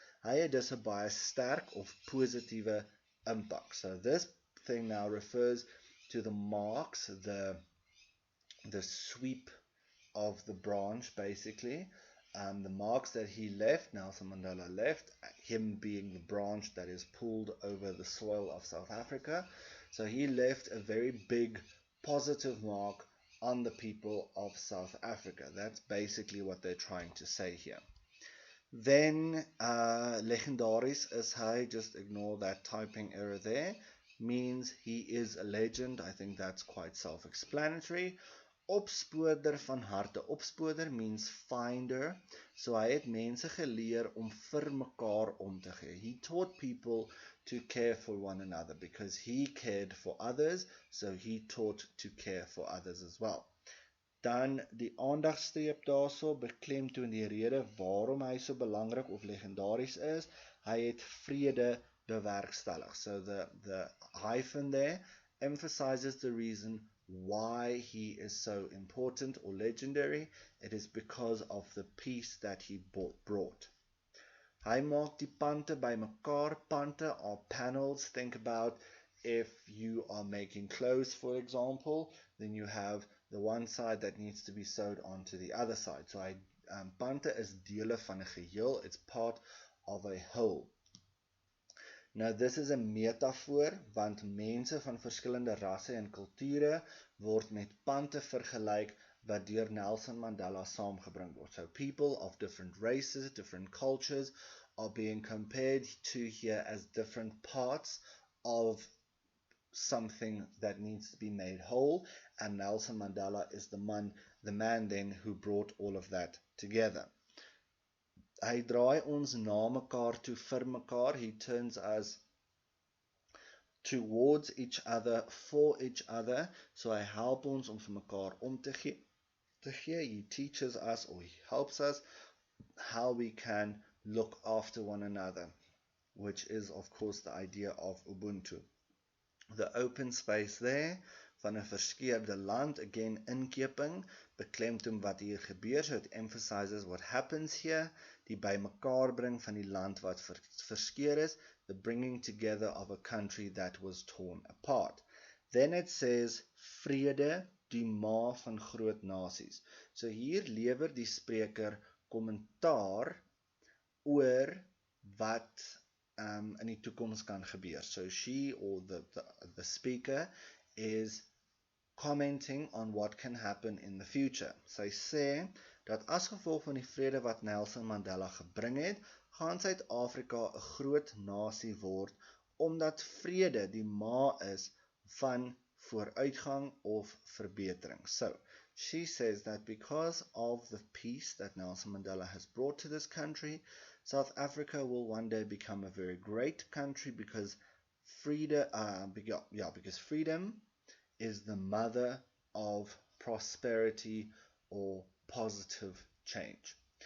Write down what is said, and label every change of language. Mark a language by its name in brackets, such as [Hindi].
[Afrikaans] Hy het dus 'n baie sterk of positiewe impak. [English] So this thing now refers to the marks, the sweep of the branch, basically. The marks that he left, Nelson Mandela left, him being the branch that is pulled over the soil of South Africa. So he left a very big positive mark on the people of South Africa. That's basically what they're trying to say here. Then, [Afrikaans] legendaris is hy, [English] just ignore that typing error there, means he is a legend. I think that's quite self-explanatory. [Afrikaans] Opspoorder van harte. Opspoorder [English] means finder. [Afrikaans] So hy het mense geleer om vir mekaar om te gee. [English] He taught people to care for one another because he cared for others, so he taught to care for others as well. [Afrikaans] Dan die aandagstreep daarso beklemtoon die rede waarom hy so belangrik of legendaries is. Hy het vrede bewerkstellig. [English] So the hyphen there emphasizes the reason why he is so important or legendary. It is because of the peace that he brought. [Afrikaans] Hy maak die pante by mekaar. [English] Pante are panels. Think about if you are making clothes, for example, then you have the one side that needs to be sewed onto the other side. [Afrikaans] So pante is dele van 'n geheel. [English] It's part of a whole. [Afrikaans] Nou, [English] this is [Afrikaans] 'n metafoor, want mense van verskillende rasse en kulture word met pante vergelyk wat deur Nelson Mandela saamgebring word. [English] So people of different races, different cultures are being compared to here as different parts of something that needs to be made whole, and Nelson Mandela is the man then who brought all of that together. [Afrikaans] Hy draai ons na mekaar toe vir mekaar. [English] He turns us towards each other, for each other. [Afrikaans] So hy help ons om vir mekaar om te gee. [English] He teaches us, or he helps us, how we can look after one another, which is of course the idea of Ubuntu. The open space there, [Afrikaans] van 'n verskeurde land, [English] again [Afrikaans] inkeping, beklemtoon wat hier gebeur, [English] so it emphasizes what happens here, [Afrikaans] die bymekaar bring van die land wat verskeur is, [English] the bringing together of a country that was torn apart. Then it says, [Afrikaans] vrede, die ma van groot nasies. So hier lewer die spreker kommentaar oor wat in die toekoms kan gebeur. [English] So she, or the speaker, is commenting on what can happen in the future. [Afrikaans] Sy sê dat as gevolg van die vrede wat Nelson Mandela gebring het, gaan Suid-Afrika 'n groot nasie word, omdat vrede die ma is van vooruitgang of verbetering. [English] So, she says that because of the peace that Nelson Mandela has brought to this country, South Africa will one day become a very great country because freedom, because freedom is the mother of prosperity or positive change.